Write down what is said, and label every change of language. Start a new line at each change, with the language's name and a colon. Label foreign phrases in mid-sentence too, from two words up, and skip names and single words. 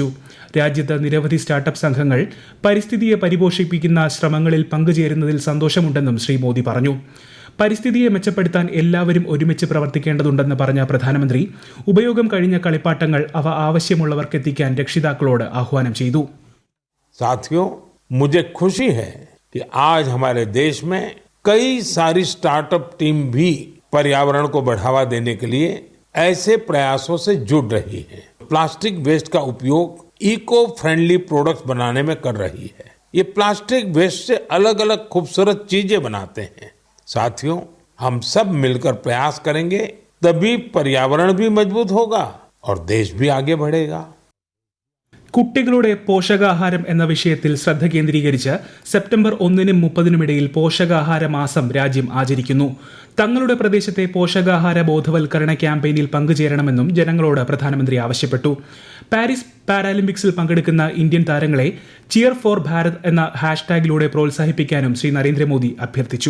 Malayalam: രാജ്യത്ത് നിരവധി സ്റ്റാർട്ടപ്പ് സംഘങ്ങൾ പരിസ്ഥിതിയെ പരിപോഷിപ്പിക്കുന്ന ശ്രമങ്ങളിൽ പങ്കുചേരുന്നതിൽ സന്തോഷമുണ്ടെന്നും ശ്രീ മോദി പറഞ്ഞു. പരിസ്ഥിതിയെ മെച്ചപ്പെടുത്താൻ എല്ലാവരും ഒരുമിച്ച് പ്രവർത്തിക്കേണ്ടതുണ്ടെന്ന് പറഞ്ഞ പ്രധാനമന്ത്രി ഉപയോഗം കഴിഞ്ഞ കളിപ്പാട്ടങ്ങൾ അവ ആവശ്യമുള്ളവർക്കെത്തിക്കാൻ രക്ഷിതാക്കളോട് ആഹ്വാനം ചെയ്തു.
Hindi: मुझे खुशी है कि आज हमारे देश में कई सारी
English: startup team
Hindi: भी पर्यावरण को बढ़ावा देने के लिए ऐसे प्रयासों से जुड़ रही है.
English: plastic waste
Hindi: का उपयोग
English: eco friendly products
Hindi: बनाने में कर रही है. ये
English: plastic waste
Hindi: से अलग अलग खूबसूरत चीजें बनाते हैं. साथियों, हम सब मिलकर प्रयास करेंगे तभी पर्यावरण भी मजबूत होगा और देश भी आगे बढ़ेगा.
Malayalam: കുട്ടികളുടെ പോഷകാഹാരം എന്ന വിഷയത്തിൽ ശ്രദ്ധ കേന്ദ്രീകരിച്ച് സെപ്റ്റംബർ 1-നും 30-നും ഇടയിൽ പോഷകാഹാര മാസം രാജ്യം ആചരിക്കുന്നു. തങ്ങളുടെ പ്രദേശത്തെ പോഷകാഹാര ബോധവൽക്കരണ ക്യാമ്പയിനിൽ പങ്കുചേരണമെന്നും ജനങ്ങളോട് പ്രധാനമന്ത്രി ആവശ്യപ്പെട്ടു. പാരീസ് പാരാലിമ്പിക്സിൽ പങ്കെടുക്കുന്ന ഇന്ത്യൻ താരങ്ങളെ ചിയർ ഫോർ ഭാരത് എന്ന ഹാഷ്ടാഗിലൂടെ പ്രോത്സാഹിപ്പിക്കാനും ശ്രീ നരേന്ദ്രമോദി അഭ്യർത്ഥിച്ചു.